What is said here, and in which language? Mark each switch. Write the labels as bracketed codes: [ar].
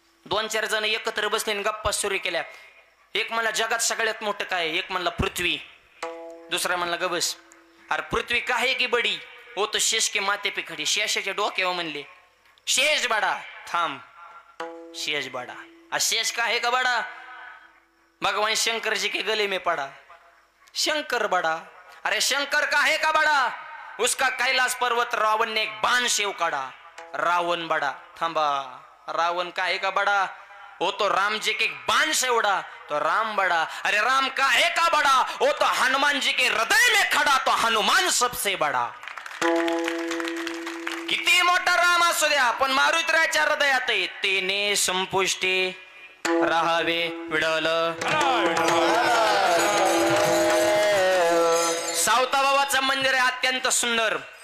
[mr] 2-4 जण एकत्र बसले गप्पा सुरू केल्या. एक म्हणला जगात सगळ्यात मोठं काय. एक म्हणला पृथ्वी. दुसरा म्हणला गबस. अरे पृथ्वी काय की बडी. [hi] हो तो शेष के माते पे खडी. [mr] शेषाच्या डोक्यावर म्हणले शेष बडा. [hi] थांब शेष बडा. शेष का है का बड़ा. भगवान शंकर जी के गले में पड़ा. शंकर बड़ा. अरे शंकर का है का बड़ा. उसका कैलाश पर्वत रावण ने एक बाण से उकाड़ा. रावण बड़ा. थांबा. रावण का है का बड़ा. वो तो राम जी के बाण से उड़ा तो राम बड़ा. अरे राम का है का बड़ा. वो तो हनुमान जी के हृदय में खड़ा तो हनुमान सबसे बड़ा. [mr] किती मोठा राम असू द्या पण मारुतीच्या हृदयात आहे. तेने संपुष्टी राहावे विडवलं. सावताबाबाचं मंदिर आहे अत्यंत सुंदर.